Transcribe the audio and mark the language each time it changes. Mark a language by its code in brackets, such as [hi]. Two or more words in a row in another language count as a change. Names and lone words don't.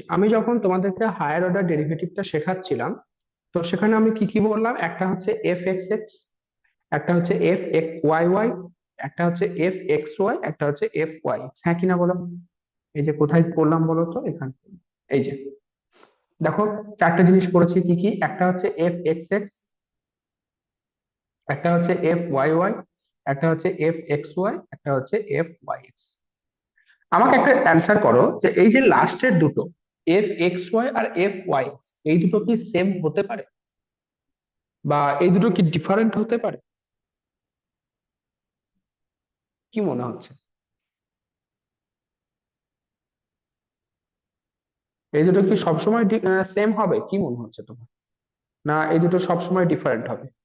[bn] আমি যখন তোমাদেরকে [en] higher order derivativeটা [bn] শেখাচ্ছিলাম, তো সেখানে আমি কি কি বললাম, একটা হচ্ছে f(x)(x), একটা হচ্ছে f(y)(y), একটা হচ্ছে f(x)(y), একটা হচ্ছে f(y)(x), হ্যাঁ কিনা বলো? এই যে কোথায় বললাম বলো তো, এখানে। এই যে দেখো, চারটে জিনিস পড়েছি কি কি, একটা হচ্ছে f(x)(x), একটা হচ্ছে f(y)(y), একটা হচ্ছে f(x)(y), একটা হচ্ছে f(y)(x). আমাকে একটা অ্যান্সার করো যে এই যে লাস্টের দুটো f(x)(y) আর f(y)(x), এই দুটো কি সেম হতে পারে, বা এই দুটো কি ডিফারেন্ট হতে পারে? কি মনে হচ্ছে, এই দুটো কি সবসময় সেম হবে, কি মনে হচ্ছে তোমার, না এই দুটো সবসময় ডিফারেন্ট হবে?